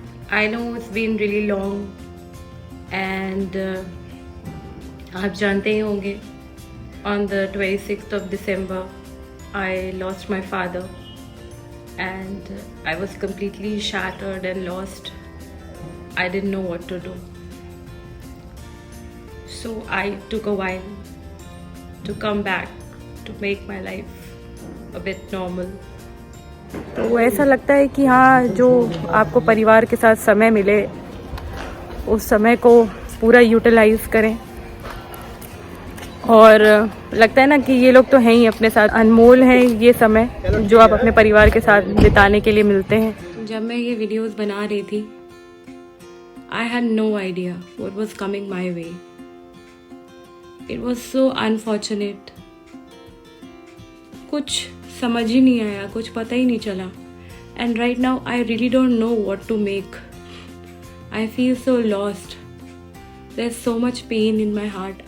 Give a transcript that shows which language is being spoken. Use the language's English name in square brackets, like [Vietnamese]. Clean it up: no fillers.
[English] I know it's been really long and [Hindi] आप जानते ही होंगे [English] on the 26th of December I lost my father and I was completely shattered and lost. I didn't know what to do. So I took a while to come back to make my life a bit normal. [Hindi] तो ऐसा लगता है कि हाँ, जो आपको परिवार के साथ समय मिले उस समय को पूरा यूटिलाइज करें। और लगता है ना कि ये लोग तो हैं ही अपने साथ, अनमोल हैं ये समय जो आप अपने परिवार के साथ बिताने के लिए मिलते हैं। जब मैं ये वीडियोस बना रही थी [English] I had no idea what was coming my way. It was so unfortunate. [Hindi] कुछ समझ ही नहीं आया, कुछ पता ही नहीं चला. [English] And right now I really don't know what to make. I feel so lost. There's so much pain in my heart.